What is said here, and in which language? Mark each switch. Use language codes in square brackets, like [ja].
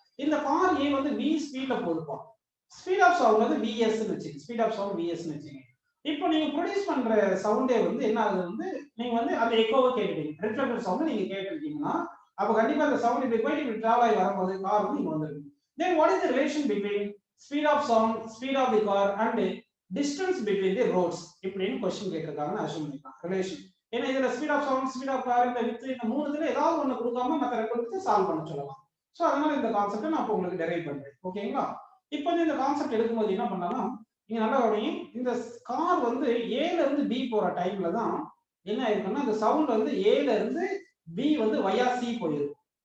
[ta] இந்த கார் ஏ வந்து v ஸ்பீட்ல போகுதுப்பா. ஸ்பீட் ஆஃப் சவுண்ட் வந்து vs ன்னு வெச்சுங்க. ஸ்பீட் ஆஃப் சவுண்ட் vs ன்னு வெச்சுங்க. இப்போ நீங்க ப்ரொடியூஸ் பண்ற சவுண்டே வந்து என்ன ஆகுது வந்து நீங்க வந்து அந்த எக்கோவை கேட்டுட்டீங்க. ரிஃப்ளெக்டட் சவுண்ட் நீங்க கேட்டுட்டீங்கன்னா அப்ப கண்டிப்பா அந்த சவுண்ட் இப்படி போயிட்டு இப்படி டிராவல் ஆகி வரும்போது கார் வந்து இங்க வந்துருக்கு. [en] Then what is the relation between speed of sound, speed of the car and distance between the roads? [ta] இப்படின்னு क्वेश्चन கேட்டிருக்காங்கன்னு அஸ்யூம் பண்ணிக்கலாம். ரிலேஷன். ஏன்னா இதுல speed of sound, speed of car, இந்த வித் இந்த மூணுத்துல ஏதாவது ஒண்ணு கொடுக்காம மத்த ரெண்டு கொடுத்து சால்வ் பண்ண சொல்லலாம். சோ அதனால இந்த கான்செப்ட் நான் உங்களுக்கு டெரைவ் பண்றேன். ஓகேங்களா? இப்போ இந்த கான்செப்ட் எடுக்கும்போது என்ன பண்ணலாம்? நீங்க நல்லா கவனிங்க. இந்த கார் வந்து A ல இருந்து B போற டைம்ல தான் என்ன ஆயிருக்குன்னா இந்த சவுண்ட் வந்து A ல இருந்து B வந்து வயா C போயிருக்கு.